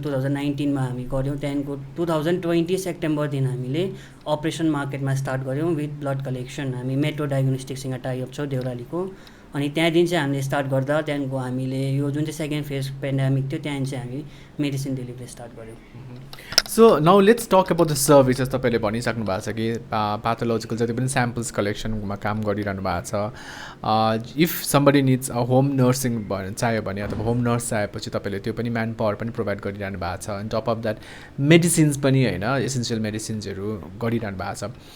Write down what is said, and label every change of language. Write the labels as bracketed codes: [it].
[ne] 2019 हामी गऱ्यौँ। त्यहाँदेखिको 2020 सेप्टेम्बरदेखि हामीले अपरेसन मार्केटमा स्टार्ट गऱ्यौँ विथ ब्लड कलेक्सन। हामी मेट्रो डायग्नोस्टिक्ससँग टाइअप छौँ देउरालीको। अनि त्यहाँदेखि चाहिँ हामीले स्टार्ट गर्दा त्यहाँदेखिको हामीले यो जुन चाहिँ सेकेन्ड फेज पेन्डेमिक थियो त्यहाँदेखि चाहिँ हामी मेडिसिन डेलिभरी स्टार्ट गऱ्यौँ। [en] So now let's talk about the services. [ne] तपाईँले भनिसक्नु भएको छ कि पाथोलोजिकल जति पनि स्याम्पल्स कलेक्सनमा काम गरिरहनु भएको छ। [en] if somebody needs a home nursing [ne] चाहियो भने अथवा होम नर्स चाहिएपछि तपाईँले त्यो पनि म्यान पावर पनि प्रोभाइड गरिरहनु भएको छ। [en] and top of that [ne] medicines पनि होइन, एसेन्सियल मेडिसिन्सहरू गरिरहनु भएको छ।